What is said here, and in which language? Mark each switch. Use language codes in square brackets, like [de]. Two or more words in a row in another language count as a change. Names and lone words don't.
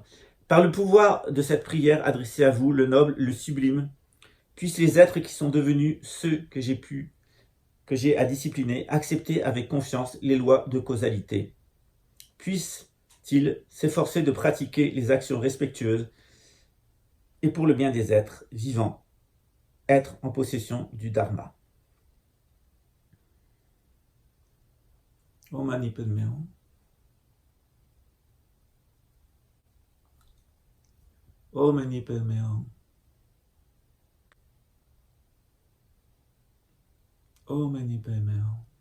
[fr] Par le pouvoir de cette prière adressée à vous, le noble, le sublime, puissent les êtres qui sont devenus ceux que j'ai à discipliner, accepter avec confiance les lois de causalité. Puissent-ils s'efforcer de pratiquer les actions respectueuses et pour le bien des êtres vivants, être en possession du Dharma. [sa] Om Mani Padme Hum. Om Mani Padme Hum. Om Mani Padme Hum.